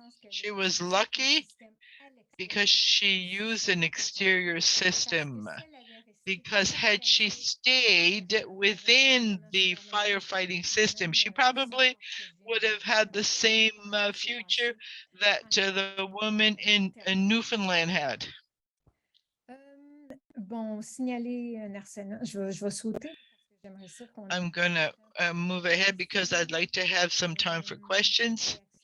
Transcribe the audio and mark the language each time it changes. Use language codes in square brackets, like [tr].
[en] She was lucky because she used an exterior system. Because had she stayed within the firefighting system, she probably would have had the same future that the woman in Newfoundland had. [fr] Bon, signaler un harcèlement. Je vais sauter parce que j'aimerais ça qu'on [en] I'm gonna move ahead because I'd like to have some time for questions.